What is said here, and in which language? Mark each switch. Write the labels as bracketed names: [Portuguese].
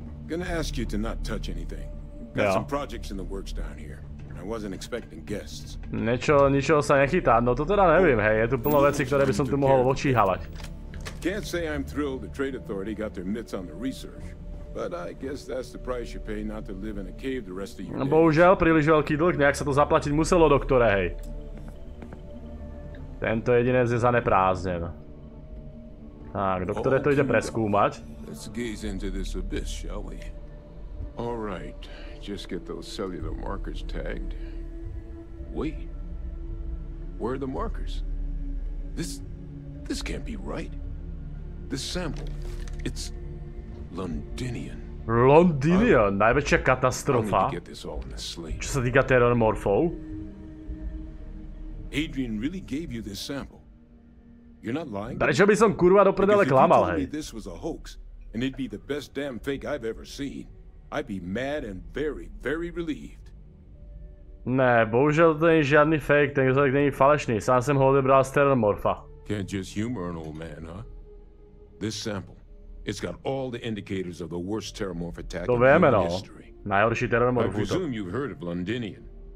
[English] Gonna ask you to not touch anything. Got some projects in the works down here. I wasn't expecting guests. [Slovak] Ničoho sa nechytá, no to teda neviem, hej, je tu plno vecí, ktoré by som tu mohol očíhavať. [English] Can't say I'm thrilled the Trade Authority got their mitts on the research, but I guess that's the price you pay not to live in a cave the rest of your days. [Slovak] Bohužiaľ, príliš veľký dlh, nejak sa to zaplatiť muselo, doktore, hej. Tento jedinec je zaneprázdnen. Tak, doktore to ide preskúmať. [English] Let's gaze into this abyss, shall we? All right, just get those cellular markers tagged. Wait, where are the markers? This can't be right. This sample, it's Londinian. [Slovak] Londinian, najväčšia katastrofa. Čo sa týka terramorfov. [English] Adrian really gave you this sample. You're not lying. [Slovak] Prečo by som kurva do prdele klamal, hej? [English] This was a hoax, and it'd be the best damn fake I've ever seen. I'd be mad and very, very relieved. [Slovak] Ne, bohužiaľ to nie je žiadny fake, ten vzorek nie je falešný, sám som ho odebral z terramorfa. [English] Can't just humor an old man, huh? This sample, it's got all the indicators of the worst terramorph attack in human history. [Slovak] Najhorší terramorf útok. [English] I presume you've heard of Londinian.